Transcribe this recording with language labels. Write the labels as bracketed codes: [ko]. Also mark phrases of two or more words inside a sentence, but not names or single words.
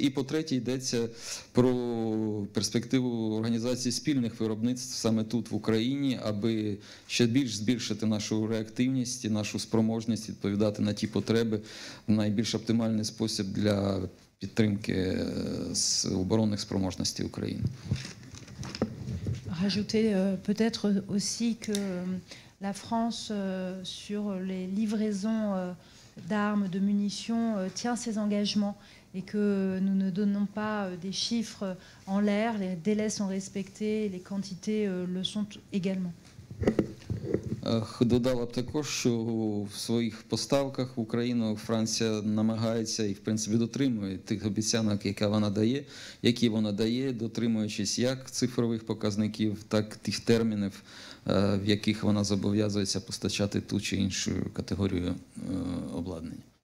[uk] І по-третє, йдеться про перспективу організації спільних виробництв саме тут, в Україні, аби ще більш збільшити нашу реактивність і нашу спроможність відповідати на ті потреби в найбільш оптимальний спосіб для підтримки оборонних спроможностей України. [fr] Rajouter peut-être aussi que la France, sur les livraisons d'armes, de munitions, tient ses engagements et que nous ne donnons pas des chiffres en l'air, les délais sont respectés, les quantités le sont également. [uk] Додала б також, що в своїх поставках в Україну Франція намагається і, в принципі, дотримує тих обіцянок, які вона дає, дотримуючись як цифрових показників, так і тих термінів, в яких вона зобов'язується постачати ту чи іншу категорію обладнання.